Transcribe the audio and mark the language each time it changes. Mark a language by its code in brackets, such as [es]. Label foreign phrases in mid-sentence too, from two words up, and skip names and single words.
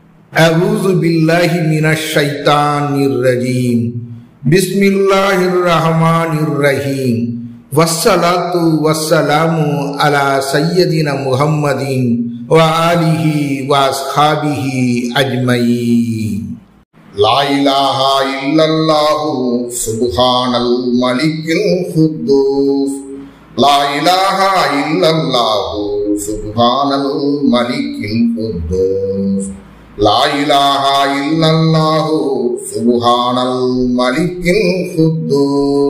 [ar] أعوذ بالله من الشيطان الرجيم. بسم الله الرحمن الرحيم. والصلاة والسلام على سيدنا محمد وعلى آله وأصحابه أجمعين. لا إله إلا الله سبحان الملك القدوس. لا إله إلا الله سبحان الملك القدوس. لا إله إلا الله سبحان الملك القدوس.